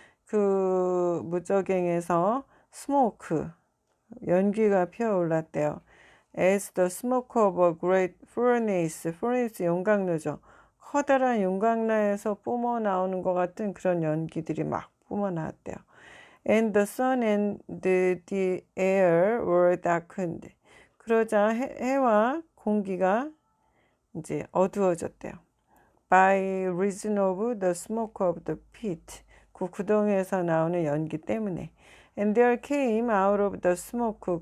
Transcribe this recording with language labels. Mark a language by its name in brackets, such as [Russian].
[Korean] 그 무저갱에서 smoke, 연기가 피어올랐대요. [English] As the smoke of a great furnace. [Korean] furnace 용광로죠. 커다란 용광로에서 뿜어 나오는 것 같은 그런 연기들이 막 뿜어 나왔대요. [English] And the sun and the air were darkened. [Korean] 그러자 해와 공기가 이제 어두워졌대요. [English] By reason of the smoke of the pit. [Korean] 그 구덩이에서 나오는 연기 때문에. [English] And there came out of the smoke.